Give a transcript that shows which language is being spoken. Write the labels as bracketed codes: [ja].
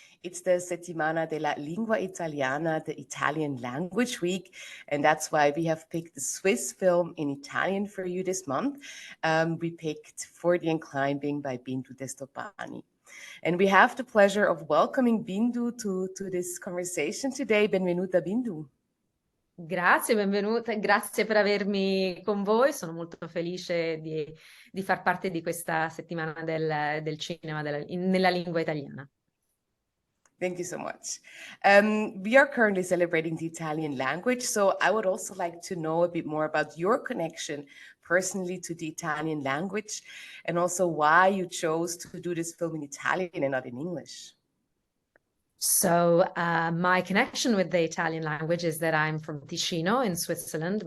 [en] It's the Settimana della Lingua Italiana, the Italian Language Week, and that's why we have picked the Swiss film in Italian for you this month. We picked For the Climbing by Bindu Stoppani. And we have the pleasure of welcoming Bindu to this conversation today. [it] Benvenuta, Bindu. Grazie, benvenuta, grazie per avermi con voi. Sono molto felice di far parte di questa settimana del cinema nella lingua italiana. [en] Thank you so much. We are currently celebrating the Italian language, so I would also like to know a bit more about your connection personally to the Italian language and also why you chose to do this film in Italian and not in English. So my connection with the Italian language is that I'm from Ticino in Switzerland.